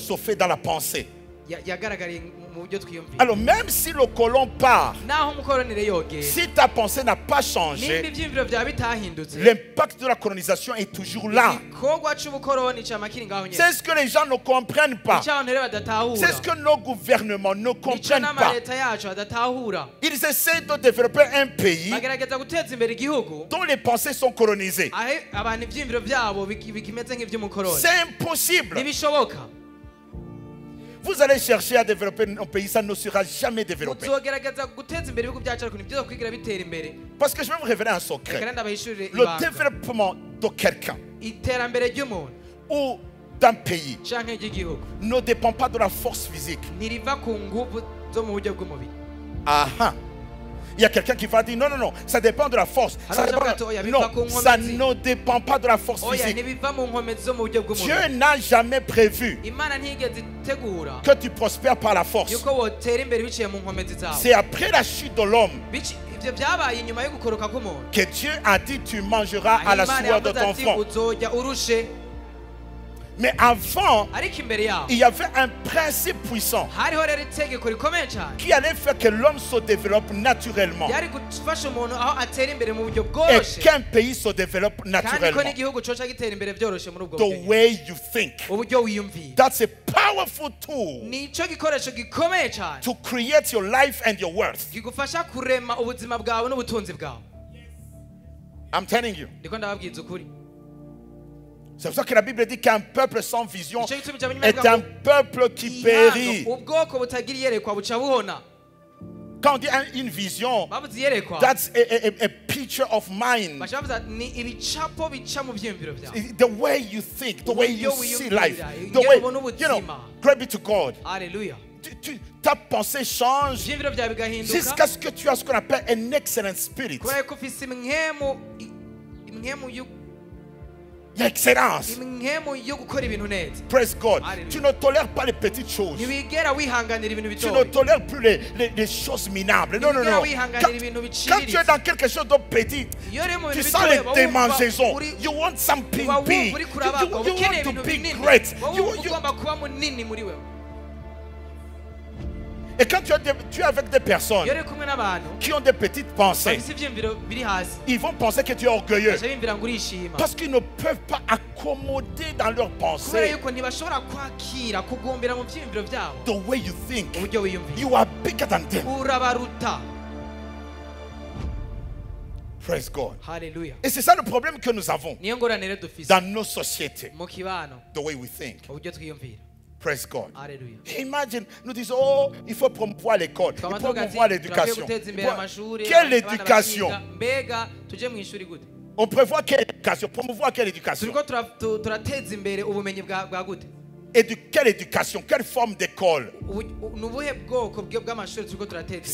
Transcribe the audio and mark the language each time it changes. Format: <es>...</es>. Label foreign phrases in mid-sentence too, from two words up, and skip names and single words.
<fr>se fait dans la pensée.</fr> <rn>yagaragariye mu buryo twiyumvira.</rn> <fr>Alors même si le colon part,</fr> <rn>Naho umukoronire yogera,</rn> <fr>si ta pensée n'a pas</fr> <rn>nimba</rn> <fr>changé,</fr> <rn>ivyiyumviro byawe bitahindutse,</rn> <fr>l'impact de la colonisation est toujours là.</fr> <rn>igikorwa c'ubukoroni cama kiri ngaho nyene.</rn> <fr>C'est ce que les gens ne comprennent pas.</fr> <rn>Icyo abantu rero badatahura,</rn> <fr>C'est ce que nos gouvernements ne</fr> <rn>nicyo</rn> <fr>comprennent pas.</fr> <rn>n'amaleta yacu badatahura.</rn> <fr>Ils essaient de développer un pays</fr> <rn>Bagerageza guteza imbere igihugu</rn> <fr>dont les pensées sont colonisées.</fr> <rn>aho abantu ivyiyumviro byabo bikimeze nk'ivy'umukoroni.</rn> <fr>C'est impossible.</fr> <rn>Ntibishoboka.</rn> <fr>Vous allez chercher à développer un pays, ça ne sera jamais développé.</fr> <rn>Muzogerageza guteza imbere ibihugu byacu ariko ntibyiza kwigira bitera imbere.</rn> <fr>Parce que je vais vous révéler un</fr> <rn>Reka</rn> <fr>secret.</fr> <rn>ndabahishurire</rn> <fr>Le</fr> <rn>ibanga.</rn> <fr>développement de quelqu'un</fr> <rn>Iterambere ry'umuntu</rn> <fr>ou d'un pays</fr> <rn>canke ry'igihugu</rn> <fr>ne dépend pas de la force physique.</fr> <rn>ntiriva ku nguvu zo mu buryo bw'umubiri.</rn> <fr>Ah, il y a quelqu'un qui va dire non, non, non, ça dépend de la force. Ça Alors, dépend- il y a Non, pas qu'on ça remercie. ne dépend pas de la force</fr> <rn>Oya</rn> <fr>physique.</fr> <rn>ntibiva mu nkomezi zo mu buryo</rn> <fr>Dieu</fr> <rn>bw'umubiri.</rn> <fr>n'a jamais prévu</fr> <rn>Imana ntigeze itegura</rn> <fr>que tu prospères par la force.</fr> <rn>yuko wotera imbere biciye mu nkomezi zawe.</rn> <fr>C'est après la chute de l'homme</fr> <rn>Ivyo byabaye inyuma yo gukoroka k'umuntu.</rn> <fr>que Dieu a dit tu mangeras à la</fr> <rn>Imana</rn> <fr>sueur de</fr> <rn>yavuze</rn> <fr>ton</fr> <rn>ati</rn> <fr>front.</fr> <rn>uzojya urushe,</rn> <fr>Mais avant,</fr> <rn>ariko imbere yaho</rn> <fr>il y avait un principe puissant</fr> <rn>hariho rero itegeko rikomeye cyane</rn> <fr>qui allait faire que l'homme se développe naturellement</fr> <rn>ryari gufasha umuntu aho atera imbere mu buryo</rn> <fr>et</fr> <rn>bworoshe,</rn> <fr>qu'un pays se développe</fr> <rn>kandi ko</rn> <fr>naturellement.</fr> <rn>n'igihugu coca gitera imbere byoroshe muri ubwo</rn> <en>The</en> <rn>buryo.</rn> <en>way you think.</en> <rn>Uburyo wiyumvira</rn> <en>That's a powerful tool</en> <rn>nico gikoresho gikomeye cyane</rn> <en>to create your life and your worth.</en> <rn>kigufasha kurema ubuzima bwawe n'ubutunzi bwawe.</rn> <en>I'm telling you.</en> <rn>Ndiko ndababwiza ukuri.</rn> <fr>C'est pour ça que la Bible dit qu'un peuple sans vision</fr> <rn>Nicyo gituma cyane</rn> <fr>est un peuple qui périt.</fr> <rn>ubwoko butagira iyerekwa buca buhona.</rn> <fr>Quand on dit une vision,</fr> <rn>Bavuze iyerekwa</rn> <en>that's a picture of mind.</en> <rn>baca bavuza ni ibicapo bica mu byiyumviro byawe.</rn> <en>The way you think, the way you</en> <rn>Uburyo</rn> <en>see</en> <rn>wiyumvira,</rn> <en>life, the</en> <rn>ingene</rn> <en>way,</en> <rn>ubona</rn> <en>you know,</en> <rn>ubuzima.</rn> <en>glory be to God.</en> <rn>Haleluya.</rn> <fr>Ta pensée change</fr> <rn>Ibyiyumviro byawe bigahinduka</rn> <fr>jusqu'à ce que tu aies ce qu'on appelle un</fr> <en>excellent spirit.</en> <rn>kubera ko ufise imwemu</rn> <fr>L'excellence.</fr> <rn>yo gukora ibintu neza.</rn> <en>Praise God. Hallelujah.</en> <fr>Tu ne tolères pas les petites choses.</fr> <rn>Ntiwigera wihanganira ibintu</rn> <fr>Tu ne</fr> <rn>bitoya.</rn> <fr>tolères plus les choses minables. Non, non,</fr> <rn>Ntiwigera</rn> <fr>non.</fr> <rn>wihanganira ibintu</rn> <fr>Quand tu</fr> <rn>biciriritse.</rn> <fr>es dans quelque chose de petit,</fr> <rn>Iyo uri mu</rn> <fr>tu</fr> <rn>bintu</rn> <fr>sens</fr> <rn>bitoya,</rn> <fr>les</fr> <rn>uba wumva</rn> <fr>démangeaisons.</fr> <rn>uri-</rn> <en>You want something</en> <rn>uba wumva</rn> <en>big.</en> <rn>uri</rn> <en>You</en> <rn>kurabaka, uba ukeneye</rn> <en>want to</en> <rn>ibintu</rn> <en>be</en> <rn>binini.</rn> <en>great.</en> <rn>Uba</rn> <en>You-</en> <rn>wumva</rn> <en>you-</en> <rn>ugomba kuba munini muri wewe.</rn> <fr>Et quand tu es avec des personnes</fr> <rn>Iyo uri kumwe n'abantu</rn> <fr>qui ont des petites pensées,</fr> <rn>bafise ivyiyumviro biri hasi,</rn> <fr>ils vont penser que tu es orgueilleux.</fr> <rn>baca bimvira ngo urishima.</rn> <fr>Parce qu'ils ne peuvent pas accommoder dans leurs</fr> <rn>Kubera</rn> <fr>pensées</fr> <rn>yuko ntibashobora kwakira kugumbira mu vyiyumviro vyabo.</rn> <en>the way you think.</en> <rn>Uburyo wiyumvira.</rn> <en>You are bigger than them.</en> <rn>Urabaruta.</rn> <en>Praise God.</en> <rn>Haleluya.</rn> <fr>Et c'est ça le problème que nous avons</fr> <rn>Niyo ngorane rero dufise</rn> <fr>dans nos sociétés.</fr> <rn>mu kibano,</rn> <en>The way we think.</en> <rn>uburyo twiyumvira.</rn> <en>Praise God.</en> <rn>Haleluya.</rn> <fr>Imagine, nous disons, oh, il faut promouvoir l'école, il faut</fr> <rn>Twaba tuvuga ati,</rn> <fr>promouvoir</fr> <rn>turakwiye</rn> <fr>l'éducation.</fr> <rn>guteza imbere amashuri,</rn> <fr>Quelle</fr> <rn>abana</rn> <fr>éducation?</fr> <rn>bakiga. Mbega tuje mu ishuri gute?</rn> <fr>On prévoit quelle éducation? Promouvoir quelle éducation?</fr> <rn>Turiko turateza imbere ubumenyi bwa gute?</rn> <fr>Quelle éducation? Quelle forme d'école?</fr> <rn>Ni ubuhe bwoko bw'amashuri turiko turateza imbere?</rn>